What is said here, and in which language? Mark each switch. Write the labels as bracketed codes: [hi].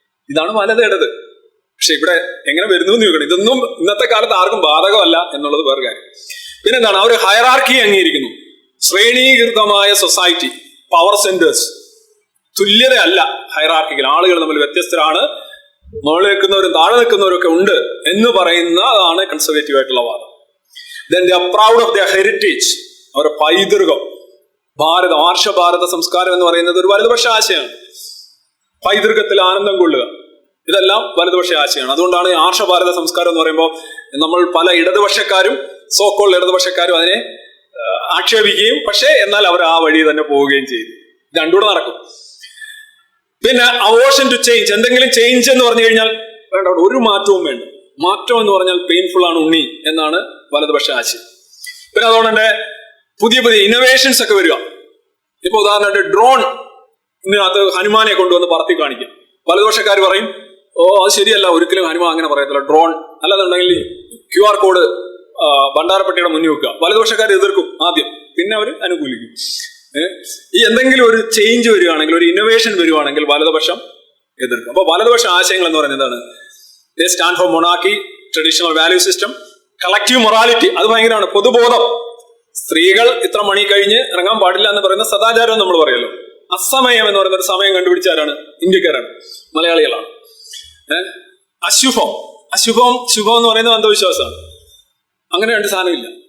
[ml] ഇതാണ് വലത് ഇടത്. പക്ഷെ ഇവിടെ എങ്ങനെ വരുന്നു എന്ന് ചോദിക്കണം. ഇതൊന്നും ഇന്നത്തെ കാലത്ത് ആർക്കും ബാധകമല്ല എന്നുള്ളത് വേറെ കാര്യം. പിന്നെന്താണ്? അവർ ഹയറാർക്കി അംഗീകരിക്കുന്നു. ശ്രേണീകൃതമായ സൊസൈറ്റി, പവർ സെന്റേഴ്സ്, തുല്യതയല്ല ഹയറാർക്കിക്കൽ. ആളുകൾ തമ്മിൽ വ്യത്യസ്തരാണ്, മുകളിൽ നിൽക്കുന്നവരും താഴെ നിൽക്കുന്നവരും ഒക്കെ ഉണ്ട് എന്ന് പറയുന്നതാണ് കൺസർവേറ്റീവ് ആയിട്ടുള്ള വാദം. [en] Then they are proud of their heritage, [ml] അവരുടെ പൈതൃകം. ഭാരതം, ആർഷഭാരത സംസ്കാരം എന്ന് പറയുന്നത് ഒരു വലതുപക്ഷ ആശയമാണ്. പൈതൃകത്തിൽ ആനന്ദം കൊള്ളുക, ഇതെല്ലാം വലതുപക്ഷ ആശയമാണ്. അതുകൊണ്ടാണ് ആർഷഭാരത സംസ്കാരം എന്ന് പറയുമ്പോൾ നമ്മൾ പല ഇടതുപക്ഷക്കാരും, സോക്കോൾ ഇടതുപക്ഷക്കാരും അതിനെ ആക്ഷേപിക്കുകയും പക്ഷേ എന്നാൽ അവർ ആ വഴി തന്നെ പോവുകയും ചെയ്തു. രണ്ടുകൂടെ നടക്കും. പിന്നെ അവോഷൻ ടു ചേഞ്ച്, എന്തെങ്കിലും ചേഞ്ച് എന്ന് പറഞ്ഞു കഴിഞ്ഞാൽ വേണ്ട, ഒരു മാറ്റവും വേണ്ട. മാറ്റം എന്ന് പറഞ്ഞാൽ പെയിൻഫുൾ ആണ് ഉണ്ണി എന്നാണ് വലതുപക്ഷ ആശയം. പിന്നെ അതുകൊണ്ട് തന്നെ പുതിയ പുതിയ ഇന്നോവേഷൻസ് ഒക്കെ വരിക. ഇപ്പൊ ഉദാഹരണമായിട്ട് ഡ്രോൺ, ഇതിനകത്ത് ഹനുമാനെ കൊണ്ടുവന്ന് പറത്തി കാണിക്കും. വലതുപക്ഷക്കാർ പറയും, ഓ അത് ശരിയല്ല, ഒരിക്കലും ഹനുമാൻ അങ്ങനെ പറയത്തില്ല, ഡ്രോൺ അല്ലാന്നുണ്ടെങ്കിൽ QR കോഡ് ഭണ്ഡാരപ്പെട്ടിയുടെ മുന്നിൽ വെക്കുക. വലതുപക്ഷക്കാർ എതിർക്കും ആദ്യം, പിന്നെ അവർ അനുകൂലിക്കും. ഈ എന്തെങ്കിലും ഒരു ചേഞ്ച് വരികയാണെങ്കിൽ, ഒരു ഇന്നോവേഷൻ വരുവാണെങ്കിൽ വലതുപക്ഷം എതിർക്കും. അപ്പൊ വലതുപക്ഷ ആശയങ്ങൾ എന്ന് പറയുന്നത് എന്താണ്? [en] They stand for monarchy, traditional value system, collective morality. [ml] അത് ഭയങ്കരമാണ്. പൊതുബോധം. സ്ത്രീകൾ ഇത്ര മണി കഴിഞ്ഞ് ഇറങ്ങാൻ പാടില്ല എന്ന് പറയുന്ന സദാചാരം നമ്മൾ പറയല്ലോ. അസമയം എന്ന് പറയുന്ന ഒരു സമയം കണ്ടുപിടിച്ചാരാണ്? ഇന്ത്യക്കാരാണ്, മലയാളികളാണ്. അശുഭം, ശുഭം എന്ന് പറയുന്നത് അന്ധവിശ്വാസമാണ്. അങ്ങനെ രണ്ട് സാധനമില്ല.